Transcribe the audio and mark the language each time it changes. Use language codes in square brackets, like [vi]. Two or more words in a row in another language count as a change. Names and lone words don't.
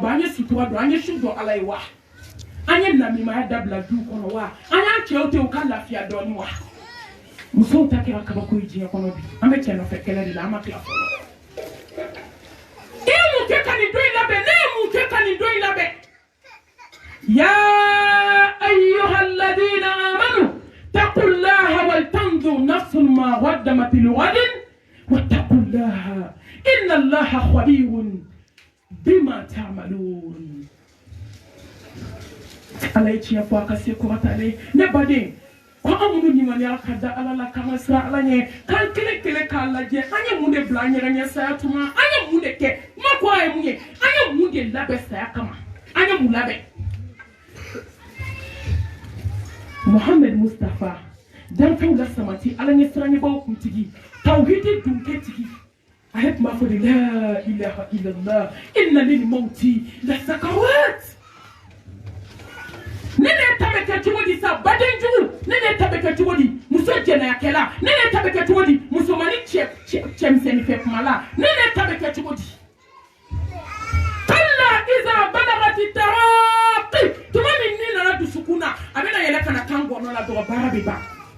[bm] ban an ye sutura dɔn an ye su dɔn ala ye wa an ye namimaya dabila du kɔnɔ wa an y'an cɛw to u ka lafiya dɔɔni wa musow ta kɛra kabako ye diɲɛ kɔnɔ bi an bɛ cɛ nɔfɛ kɛlɛ de la an ma tila fɔlɔ i ye mun kɛ ka nin don in labɛn ne ye mun kɛ ka nin don in labɛn [ar] يا أيها الذين آمنوا اتقوا الله ولتنظر نفس ما قدمت لغد واتقوا الله إن الله خبير بما تعملون [bm] ala ye tiɲɛ fɔ a ka se kɔrɔtalen ne baden ko an minnu ɲumaniya ka da ala la k'an ka siran ala ɲɛ k'an kelen kelen k'a lajɛ an ye mun de bila an yɛrɛ ɲɛ saya tuma an ye mun de kɛ kuma ko a ye mun ye an ye mun de labɛn saya kama an ye mun labɛn Mohamed Mustafa danfɛnw la samati ala ɲɛ siranɲɛbaw kuntigi tawhidi dunkɛtigi a ye kuma fɔ de [ar] لا إله إلا الله إن للموت لسكرات [bm] ne ne ta bɛ kɛ cogo di sa baden jugu ne ne ta bɛ kɛ cogo di muso jɛnɛyakɛla ne ne ta bɛ kɛ cogo di musomani cɛmisɛnnin fɛ kuma la ne ne ta bɛ kɛ cogo di [ar] كلا إذا بلغت التراقي [bm] tuma min ni nana dusukun na a bɛna yɛlɛ ka na kan gɔnɔ la dɔrɔn baara bɛ ban